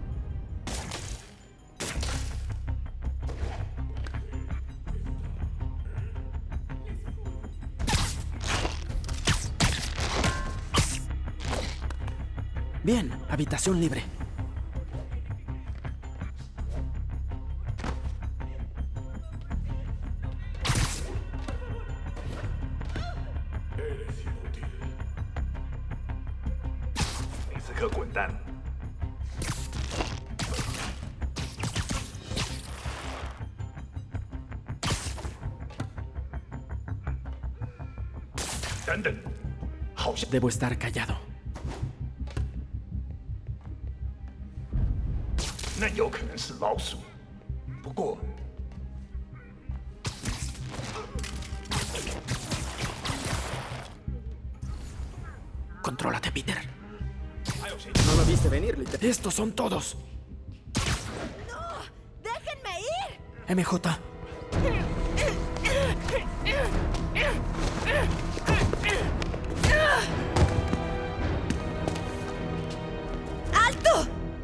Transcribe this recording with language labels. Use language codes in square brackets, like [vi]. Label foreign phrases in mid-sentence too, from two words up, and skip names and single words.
[es] Bien, habitación libre. Eres inútil. [zh] 你此刻滚蛋！等等，好像 [es] Debo estar callado. [zh] 那有可能是老鼠，不过 [es] Contrólate, Peter. [zh] 还有谁？ [es] No lo viste venir, Peter. Estos son todos. ¡No! ¡Déjenme ir! MJ. ¡Alto!